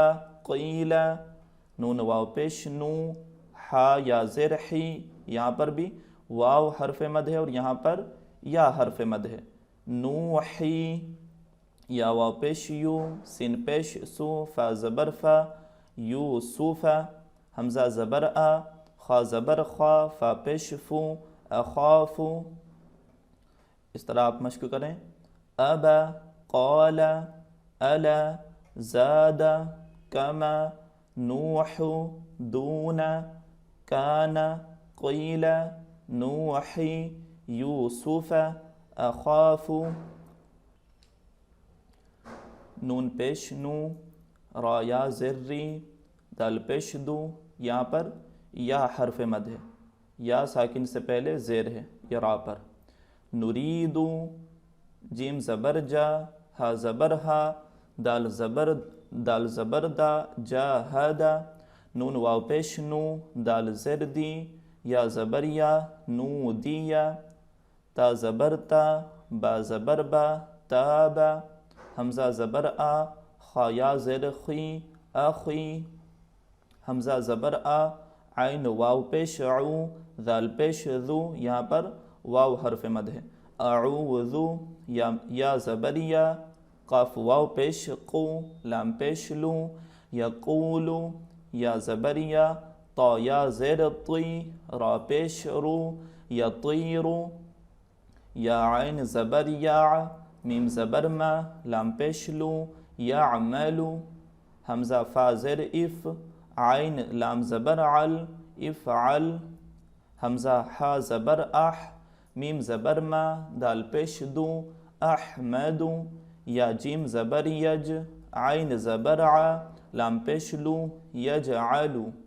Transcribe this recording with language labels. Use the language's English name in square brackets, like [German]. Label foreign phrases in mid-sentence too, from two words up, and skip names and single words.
[Urdu] قیلا، نون واو پیش نو، ہا یا زیر حی، یہاں پر بھی واو حرف مد ہے اور یہاں پر یا حرف مد ہے، نوحی، یا واو پیش یو، سین پیش سو، فا زبر فا، یوسوفا، حمزہ زبر آ، خا زبر خا، فا پیش فو، اخافو۔ اس طرح آپ مشق کریں، ابا، [Arabic] قال، الا، زاد، کما، نوح، دون، کان، قیل، نوحی، یوسف، اخاف، [Urdu] نون پیش نو، را یا زری، دال پیش دو، یہاں پر یا حرف مد ہے، یا ساکن سے پہلے زیر ہے یا را پر۔ نریدو، جیم زبر جا، ہا زبر ہا، دال زبر دا، جا ہدا، نون واو پیش نو، دال زیر دی، یا زبر یا، نو دیا، تا زبر تا، با زبر با، تابا، حمزہ زبر آ، خا یا زیر خی، اخی، حمزہ زبر آ، عین واو پیش عو، ذال پیش ذو، یہاں پر واو حرف مد ہے، اعوذو، یا زبر یا، قاف واو پیش قو، لام پیش لو، یقولو، یا زبر یا، طا یا زیر طی، را پیش رو، یطیرو، یا عین زبر یا، میم زبر ما، لام پیش لو، یعملو، حمزہ فا زیر اف، عین لام زبر عل، افعل، حمزہ حا زبر اح، میم زبر ما، دال پیش دو، احمدو، یا جیم زبر یج، عین زبر ع، لام پیش لو، یجعلو،